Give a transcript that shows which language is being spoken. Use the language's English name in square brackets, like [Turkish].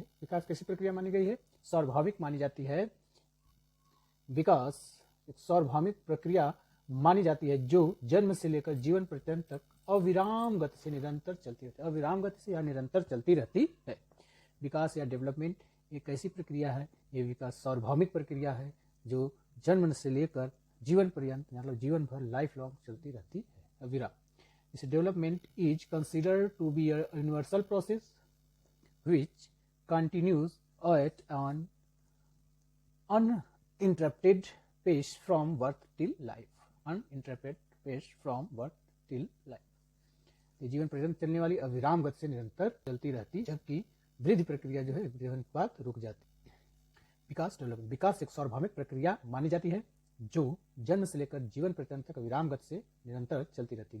[Hindi] विकास कैसी प्रक्रिया मानी गई है? स्वाभाविक मानी जाती है। विकास एक स्वाभाविक प्रक्रिया मानी जाती है जो जन्म से लेकर जीवन पर्यंत तक अविराम गति से निरंतर चलती रहती है, अविराम गति से या निरंतर चलती रहती है। विकास या डेवलपमेंट एक ऐसी प्रक्रिया है, ये विकास सार्वभौमिक प्रक्रिया है जो जन्म से लेकर जीवन पर्यंत, मतलब जीवन भर, [English] lifelong [Hindi] चलती रहती है, अविराम। [English] This development is considered to be a universal process which continues at an uninterrupted pace from birth till life. Uninterrupted pace from birth till life. [Hindi] ये जीवन पर्यंत चलने वाली अविराम गति से निरंतर चलती रहती, जबकि वृद्धि प्रक्रिया जो है जीवन के बाद रुक जाती है। विकास, डेवलपमेंट, विकास एक सार्वभौमिक प्रक्रिया मानी जाती है जो जन्म से लेकर जीवन पर्यंत तक अविराम गति से निरंतर चलती रहती है।